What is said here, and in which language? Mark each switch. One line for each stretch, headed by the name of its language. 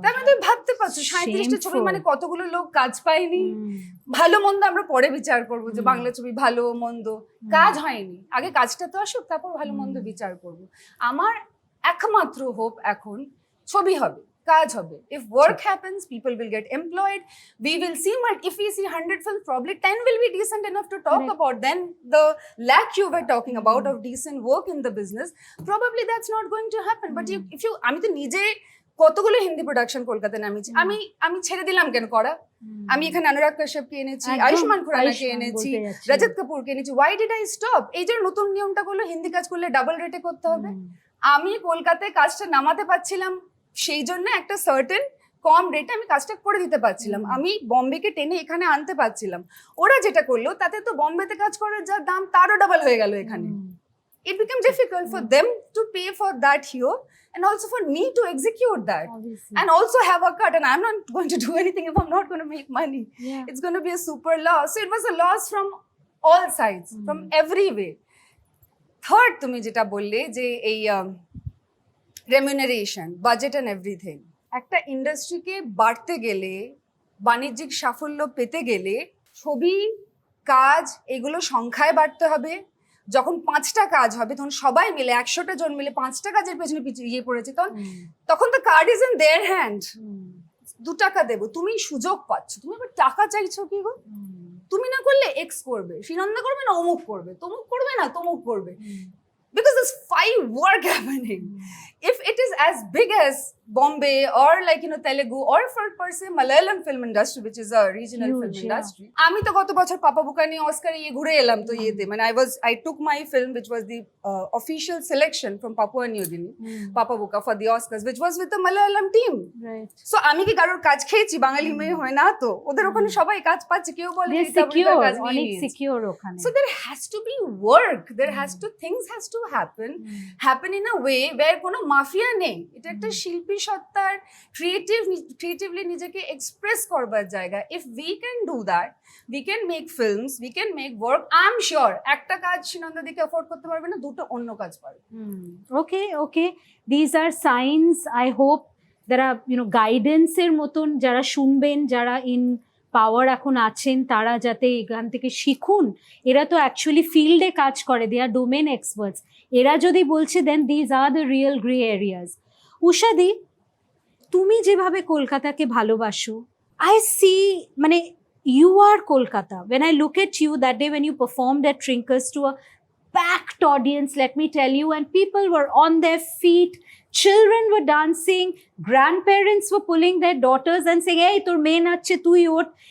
Bangla: তার মানে তুমি ভাবতে পারছো 37টা ছবি
English: Shameful.
Bangla: মানে কতগুলো লোক কাজ পায়নি।
English: Hmm.
Bangla: ভালো মন্দ আমরা পরে বিচার করবো যে হুম। বাংলা ছবি ভালো মন্দ, কাজ হয়নি, আগে কাজটা তো আসুক, তারপর ভালো মন্দ বিচার করব। আমার একমাত্র হোপ এখন ছবি হবে, কাজ হবে।
English: If work happens, people will get employed, we will see, if we see 100 films, probably 10 will be decent enough to talk Correct. about. Then the lack you were talking about of decent work in the business, probably that's not going to happen. But if you,
Bangla: আমি তো নিজে কতগুলো Hindi production কলকাতায় নামিয়েছি, আমি ছেড়ে দিলাম কেন করা? আমি এখানে অনুরাগ কাশ্যপকে এনেছি, একদম, আয়ুষ্মান খুরানাকে আয়ুষ্মান এনেছি, বলতে যাচ্ছিলাম। রজত কাপুরকে এনেছি।
English: Why did I stop?
Bangla: এই যে নতুন নিয়মটা করলো, হিন্দি কাজ করলে ডাবল রেটে করতে হবে। আমি কলকাতায় কাজটা নামাতে পারছিলাম, সেই জন্য একটা সার্টেন কম রেটে আমি কাজটা করে দিতে পারছিলাম। আমি বম্বেকে টেনে এখানে আনতে পারছিলাম। ওরা যেটা করলো, তাতে তো বম্বেতে কাজ করার যা দাম, তারও ডাবল হয়ে গেল এখানে।
English: It became difficult for them to pay for that here, and also for me to execute that, Obviously. and also have a cut. And I'm not going to do anything if I'm not going to make money. Yeah. It's going to be a super loss. So it was a loss from all sides, from every way. Third,
Bangla: তুমি যেটা বললে যে এই
English: remuneration, budget and everything,
Bangla: একটা ইন্ডাস্ট্রিকে বাড়তে গেলে, বাণিজ্যিক সাফল্য পেতে গেলে, ছবি, কাজ, এগুলো সংখ্যায় বাড়তে হবে। যখন 5টা কাজ হবে, তখন সবাই মিলে 100টা জন মিলে 5টা কাজের পেছনে পিছিয়ে পড়েছে, তখন তো
English: Card is in their hand.
Bangla: 2 টাকা দেবো, তুমি সুযোগ পাচ্ছ, তুমি আবার টাকা চাইছো কি গো? তুমি না করলে এক্স করবে, সিনন্দা করবে না অমুক করবে, তমুক করবে না তমুক করবে।
English: Because there's 5 work happening. If it is as big as Bombay or like Telugu or for per se Malayalam film industry, which is a regional Huge, film yeah. industry.
Bangla: আমি তো গত বছর পাপা বুকা নিয়ে অস্কার ঘুরে এলাম তো ইয়েতে, মানে
English: I took my film which was the official selection from Papua New Guinea, Papa Buka, for the Oscars, which was with the Malayalam team. Right. So
Bangla: আমি কি কারোর কাজ খেয়েছি? বাঙালি মেয়ে হয় না তো, ওদের ওখানে সবাই কাজ পাচ্ছে, কেউ বলে
English: They're
Bangla: রীতা বড়িদার
English: secure,
Bangla: কাজ নিয়ে অনেক নিয়েছে।
English: secure ওখানে। So there has to be work, things has to happen in a way where
Bangla: কোনো মাফিয়া নেই। এটা একটা শিল্পী সত্তার creatively নিজেকে এক্সপ্রেস করবার জায়গা।
English: If we can do that, we can make films, we can make work. I'm sure
Bangla: একটা কাজ সিনন্দাদিকে অ্যাফোর্ড করতে পারবে না, দুটো অন্য কাজ পারবে।
English: Okay. These are signs. I hope there are,
Bangla: guidance এর মতন যারা শুনবেন, যারা ইন পাওয়ার এখন আছেন, তারা যাতে এখান থেকে শিখুন। এরা তো অ্যাকচুয়ালি ফিল্ডে কাজ করে,
English: They are domain experts.
Bangla: এরা যদি বলছে,
English: Then these are the real grey areas.
Bangla: উষাদি, তুমি যেভাবে কলকাতাকে ভালোবাসো,
English: I see,
Bangla: মানে
English: You are Kolkata. When I look at you that day when you performed at Trinkers to a packed audience, let me tell you, and people were on their feet, children were dancing, grandparents were pulling their daughters and saying, hey,
Bangla: তোর মেয়ে নাচছে, তুই ওঠ।